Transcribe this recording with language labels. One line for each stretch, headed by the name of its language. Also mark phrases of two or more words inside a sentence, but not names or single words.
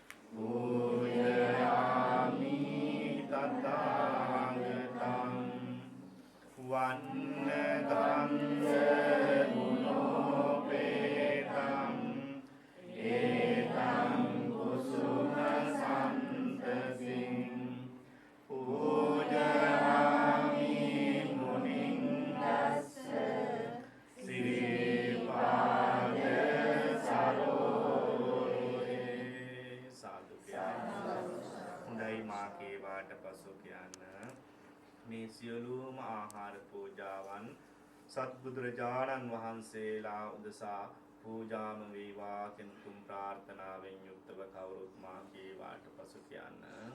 Pali: පූජයාමි තථාගතං වන්නගංස ගුණෝපේතං ඒතං කුසුම සන්තසින් පූජයාමි මුනිං දස්ස සිරිපාද සරෝරේ
Sinhala: සාදු හොඳයි මා කේවාට පසු කියන්න මේ සියලුම ආහාර පූජාවන් සත්බුදුරජාණන් වහන්සේලා උදෙසා පූජාම වේවා කියන තුන් ප්‍රාර්ථනාවෙන් යුක්තව කවුරුත් මා කේවාට පසු කියන්න